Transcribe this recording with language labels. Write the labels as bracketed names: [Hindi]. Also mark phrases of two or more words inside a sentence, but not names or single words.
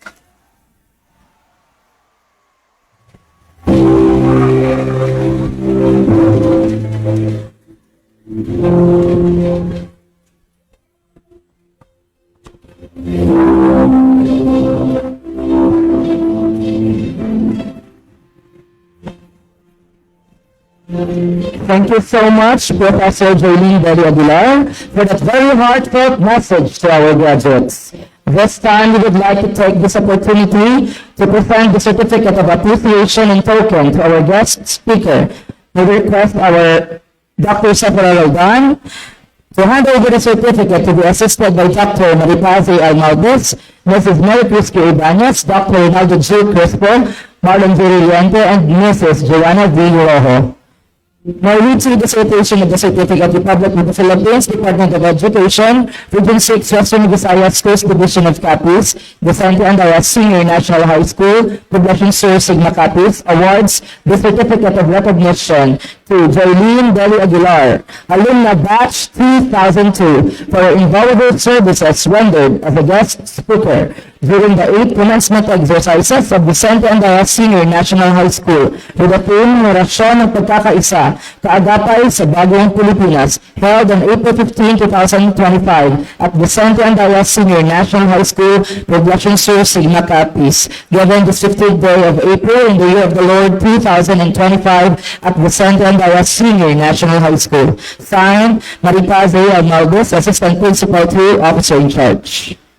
[English] Thank you so much, Professor Jolene Belly Aguilar, for that very heartfelt message to our graduates. This time, we would like to take this opportunity to present the certificate of appreciation and token to our guest speaker. We request our Dr. Sephora Roldan to hand over the certificate to be assisted by Dr. Maripazi Almaldes, Mrs. Mary Prisky Ibanez, Dr. Ronaldo G. Crespo, Marlon Viriliente, and Mrs. Joanna V. Rojo. Now read through the citation of the Certificate, Republic of the Philippines, Department of Education, Region 6, Western Visayas, Coast Division of Capiz, Vicente Andaya Senior National High School, Poblacion Sur Sigma Capiz, awards the Certificate of Recognition to Jolene Belly Aguilar, Alumna Batch 2002, for her invaluable services rendered as a guest speaker during the 8th commencement exercises of Vicente Andaya Senior National High School with the theme Henerasyon ng Pagkakaisa, Kaagapay sa Bagong Pilipinas, held on April 15, 2025 at Vicente Andaya Senior National High School, Poblacion Sur, Sigma Capiz, given the 15th day of April in the year of the Lord 2025 at Vicente Andaya Senior National High School. Signed, Maripazi Almaldes, Assistant Principal 2, Officer in Charge.